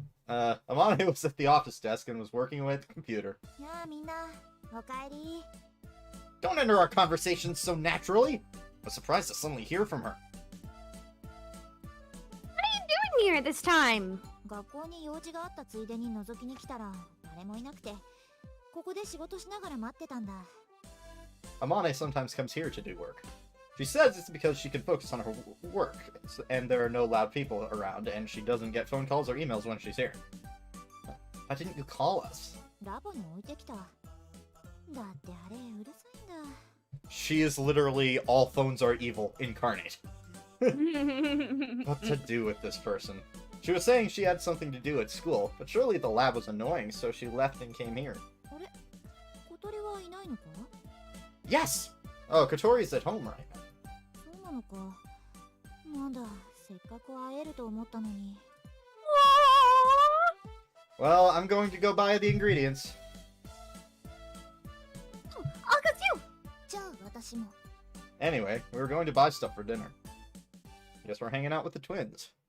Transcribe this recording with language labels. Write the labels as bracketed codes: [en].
[en] Amane was at the office desk and was working away at the computer. [ja] やあみんな、おかえり。 [en] Don't enter our conversations so naturally! I was surprised to suddenly hear from her. What are you doing here this time? [ja] 学校に用事があったついでに覗きに来たら誰もいなくて、ここで仕事しながら待ってたんだ。 [en] Amane sometimes comes here to do work. She says it's because she can focus on her work, and there are no loud people around, and she doesn't get phone calls or emails when she's here. Why didn't you call us? [ja] ラボに置いてきた。だってあれうるさいんだ。 [en] She is literally all phones are evil incarnate. What to do with this person? She was saying she had something to do at school, but surely the lab was annoying, so she left and came here. [ja] あれ、小鳥はいないのか？ [en] Yes! Oh, Katori's at home right now. [ja] そうなのか。なんだ、せっかく会えると思ったのに。 [en] Well, I'm going to go buy the ingredients. I'll go too. [ja] じゃあ私も。 [en] Anyway, we were going to buy stuff for dinner. Guess we're hanging out with the twins.